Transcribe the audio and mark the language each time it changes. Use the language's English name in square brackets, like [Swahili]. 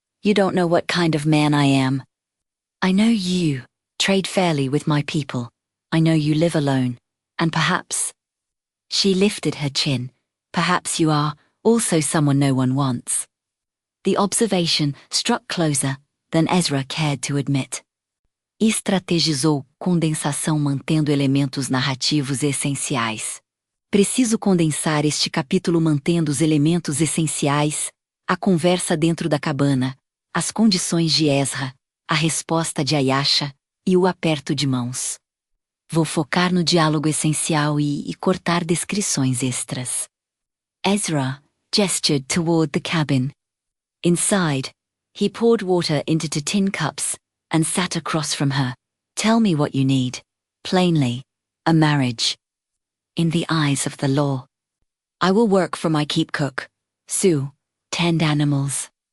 [English] You don't know what kind of man I am. I know you trade fairly with my people. I know you live alone. And perhaps. She lifted her chin. Perhaps you are also someone no one wants. The observation struck closer than Ezra cared to admit. [Portuguese] Estrategizou condensação mantendo elementos narrativos essenciais. Preciso condensar este capítulo mantendo os elementos essenciais, a conversa dentro da cabana, as condições de Ezra, a resposta de Ayesha e o aperto de mãos. Vou focar no diálogo essencial e cortar descrições extras. [English] Ezra gestured toward the cabin. Inside, he poured water into 2 tin cups and sat across from her. Tell me what you need. Plainly, a marriage. In the eyes of the law. I will work for my keep cook, Sue, tend animals.